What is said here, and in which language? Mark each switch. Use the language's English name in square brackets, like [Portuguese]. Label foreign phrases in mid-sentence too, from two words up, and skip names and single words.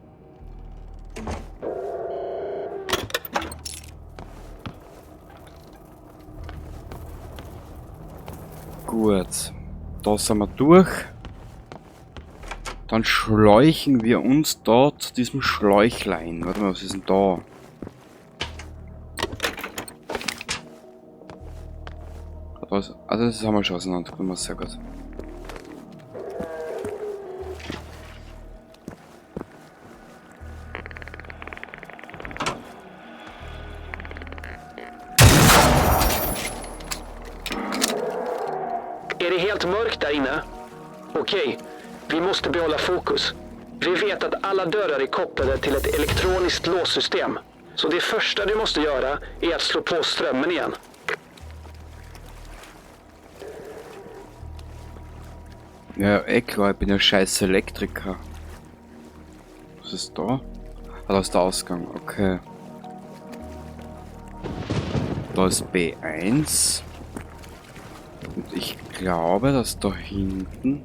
[German] Gut, da sind wir durch. Dann schleichen wir uns da zu diesem Schläuchlein. Warte mal, was ist denn da? Also das haben wir schon auseinandergenommen, sehr gut. [Swedish] Är det helt mörkt där inne? Okej, vi måste behålla fokus. Vi vet att alla dörrar är kopplade till ett elektroniskt låssystem. Så det första du måste göra är att slå på strömmen igen. [German] Ja, klar, ich bin ja scheiß Elektriker. Was ist da? Ah, da ist der Ausgang, okay. Da ist B1. Und ich glaube, dass da hinten...